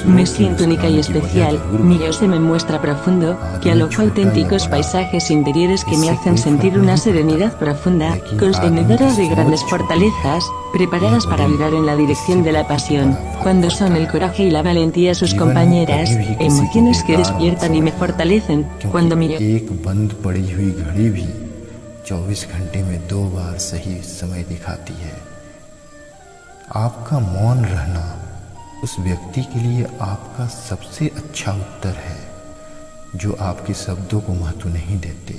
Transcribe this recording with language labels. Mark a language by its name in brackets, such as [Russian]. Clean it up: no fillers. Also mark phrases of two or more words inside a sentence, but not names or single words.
[Spanish] Me siento única y especial, mi yo se me muestra profundo, que alojo auténticos paisajes interiores que me hacen sentir una serenidad profunda, contenedora de grandes fortalezas, preparadas para mirar en la dirección de la pasión. Cuando son el coraje y la valentía sus compañeras, emociones que despiertan y me fortalecen. Cuando mi yo [Hindi] एक बंद पड़ी हुई घड़ी भी 24 घंटे में 2 बार सही समय दिखाती है। आपका मौन रहना उस व्यक्ति के लिए आपका सबसे अच्छा उत्तर है जो आपके शब्दों को महत्व नहीं देते।